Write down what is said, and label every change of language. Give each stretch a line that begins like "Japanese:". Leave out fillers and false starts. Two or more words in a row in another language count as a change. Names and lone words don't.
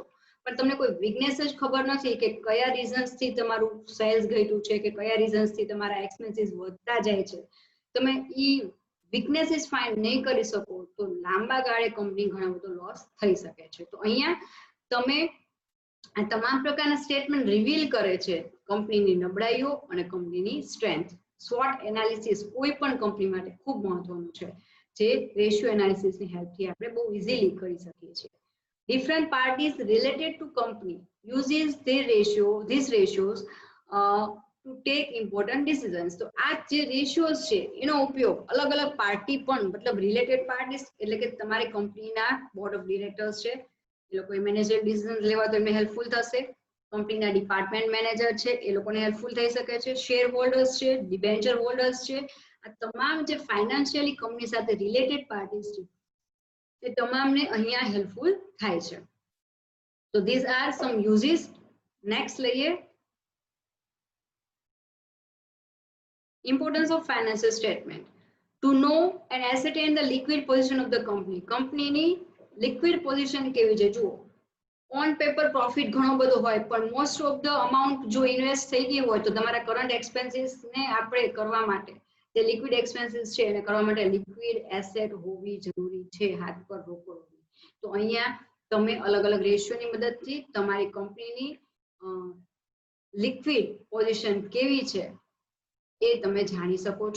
Gujarati: પણ તમને કોઈ વીકનેસ જ ખબર નથી કે કયા રીઝન્સથી તમારું સેલ્સ ઘટ્યું છે કે કયા રીઝન્સથી તમારા એક્સપેન્સીસ વધતા જાય છે, તમે ઈ વીકનેસીસ ફાઇન્ડ નહીં કરી શકો તો લાંબા ગાળે કંપની ઘણો બધો લોસ થઈ શકે છે. તો અહીંયા તમે આ તમામ પ્રકારના સ્ટેટમેન્ટ રિવીલ કરે છે કંપનીની નબળાઈઓ અને કંપનીની સ્ટ્રેન્થ.
English: SWOT analysis
Gujarati: કોઈ પણ કંપની માટે ખૂબ મહત્વનું છે જે રેશિયો એનાલિસિસની હેલ્પથી આપણે બહુ ઇઝીલી કરી શકીએ છીએ.
English: Different parties related to company uses these ratios to take important decisions.
Gujarati: તો આ જે રેશિયોઝ છે એનો ઉપયોગ અલગ અલગ પાર્ટી પણ મતલબ
English: related parties
Gujarati: એટલે કે તમારી કંપનીના
English: board of directors
Gujarati: છે એ લોકો
English: manager decision
Gujarati: લેવા તો એમને હેલ્પફુલ થશે, કંપનીના
English: department manager
Gujarati: છે એ લોકોને હેલ્પફુલ થઈ શકે છે,
English: share holders
Gujarati: છે,
English: debenture holders
Gujarati: છે, આ તમામ જે ફાઇનાન્શિયલી કંપની સાથે
English: related parties
Gujarati: છે એ તમામને અહીંયા હેલ્પફુલ થાય છે.
English: So these are some uses. Next
Gujarati: લઈએ,
English: importance of financial statement. To know and ascertain the liquid position of the company.
Gujarati: કંપનીની
English: liquid position
Gujarati: કેવી છે જુઓ,
English: on paper profit
Gujarati: ઘણો બધો હોય પણ
English: most of the amount
Gujarati: જો ઇન્વેસ્ટ થઈ ગઈ હોય તો તમારા કરંટ એક્સપેન્સીસને આપણે કરવા માટે જે
English: liquid expenses
Gujarati: છે એને કરવા માટે
English: liquid asset
Gujarati: હોવી જરૂરી છે, હાથ પર રોકડ હોવી. તો અહીંયા તમે અલગ અલગ રેશિયોની મદદથી તમારી કંપનીની
English: liquid position
Gujarati: કેવી છે એ તમે જાણી શકો છો.